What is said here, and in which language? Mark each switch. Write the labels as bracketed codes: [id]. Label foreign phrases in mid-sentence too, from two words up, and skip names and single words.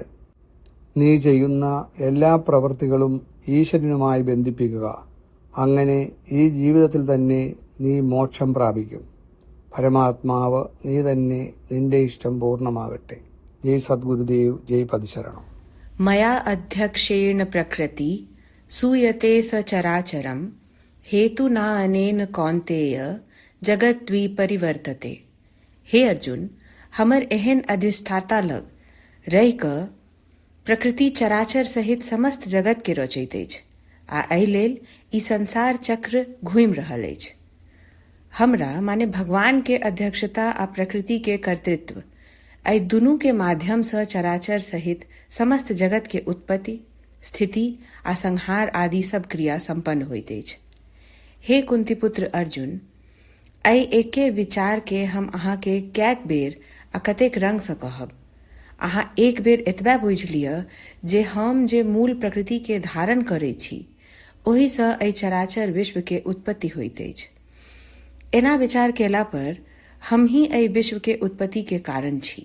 [ml] നീ ചെയ്യുന്ന എല്ലാ പ്രവൃത്തികളും ഈശ്വരനുമായി ബന്ധിപ്പിക്കുക. അങ്ങനെ ഈ ജീവിതത്തിൽ തന്നെ നീ മോക്ഷം പ്രാപിക്കും. പരമാത്മാവ് നീ തന്നെ, നിന്റെ ഇഷ്ടം പൂർണ്ണമാകട്ടെ. ജയ് സദ്ഗുരുദേവ്, ജയ് പതിശരണം. [sa] मया अध्यक्षेण प्रकृति सूयते सचराचरम हेतु न अनेन कौन्तेय जगत परिवर्तते। [mai] हे अर्जुन, हमर एहन अधिष्ठाता लग रहि क प्रकृति चराचर सहित समस्त जगत के रचैत अछि आ एहि लेल ई संसार चक्र घूमि रहल अछि। हमरा माने भगवान के अध्यक्षता आ प्रकृति के कर्तृत्व एहि दुनू के माध्यम से चराचर सहित समस्त जगत के उत्पत्ति, स्थिति आ संहार आदि सब क्रिया संपन्न होइत अछि। हे कुंती पुत्र अर्जुन, एहि एके विचार के हम अहाँ के कैक बेर आ कतेक रंग से कहब। अहाँ एक बेर एतबा बुझि लिअ जे हम जे मूल प्रकृति के धारण करै छी, ओहि से एहि चराचर विश्व के उत्पत्ति होइत अछि। एना विचार केला पर हम ही एहि विश्व के उत्पत्ति के कारण छी।